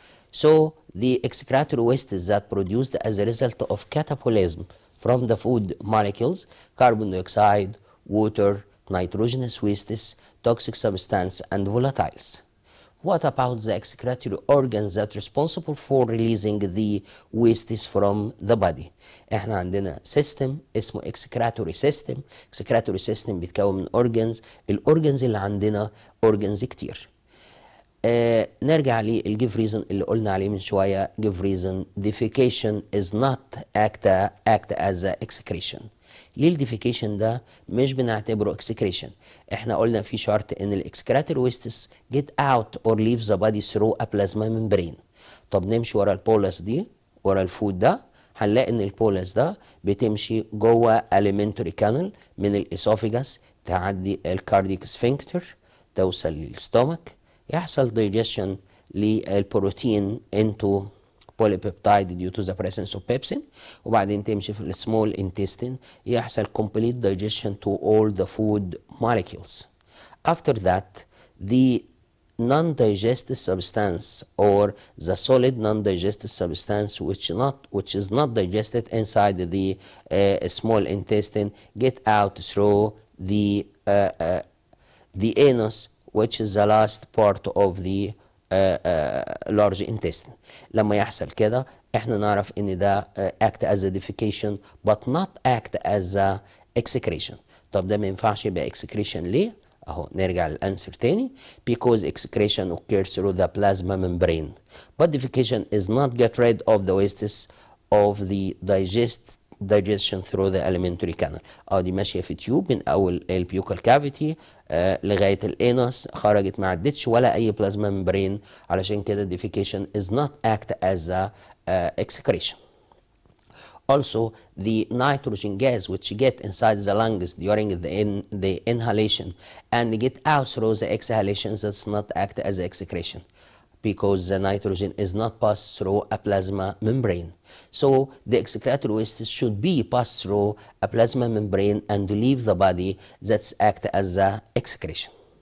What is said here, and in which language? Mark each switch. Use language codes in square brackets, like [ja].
[en] So the excretory wastes that produced as a result of catabolism from the food molecules, carbon dioxide, water, nitrogenous wastes, toxic substance, and volatiles. What about the excretory organs that are responsible for releasing the wastes from the body? [ar] احنا عندنا [en] system اسمه excretory system. excretory system [ar] بيتكون من [en] organs. [ar] الorgans اللي عندنا organs كتير. نرجع للجيف ريزون اللي قلنا عليه من شوية. [en] give reason defecation is not act as a excretion. [ar] ليه الديفيكيشن ده مش بنعتبره excretion؟ احنا قلنا في شرط ان الاكسكراتوري [en] wastes get out or leave the body through a plasma membrane. [ar] طب نمشي ورا البولس دي، ورا الفود ده، هنلاقي ان البولس ده بتمشي جوه alimentary canal من الاسوفيجاس، تعدي الكارديك سفنكتر، توصل للستومك، يحصل digestion للبروتين [en] into polypeptide due to the presence of pepsin، [ar] وبعدين تمشي في السمول intestine، يحصل [en] complete digestion to all the food molecules. After that, the non-digested substance or the solid non-digested substance which is not digested inside the small intestine get out through the anus, which is the last part of the large intestine. [ar] لما يحصل كده احنا نعرف ان ده [en] act as a defecation but not act as a excretion. [ar] طب ده ما ينفعش يبقى excretion ليه؟ اهو نرجع للانسر تاني. [en] Because excretion occurs through the plasma membrane but defecation is not get rid of the wastes of the digestion through the alimentary canal. [ar] دي ماشيه في تيوب من اول البيوكال كافيتي لغايه الانس، خرجت ما عدتش ولا اي بلازما ممبرين، علشان كده [en] defecation is not act as a excretion. Also, the nitrogen gas which get inside the lungs during the inhalation and get out through the exhalation does not act as excretion because the nitrogen is not passed through a plasma membrane. So the excretory wastes should be passed through a plasma membrane and leave the body that's act as a excretion.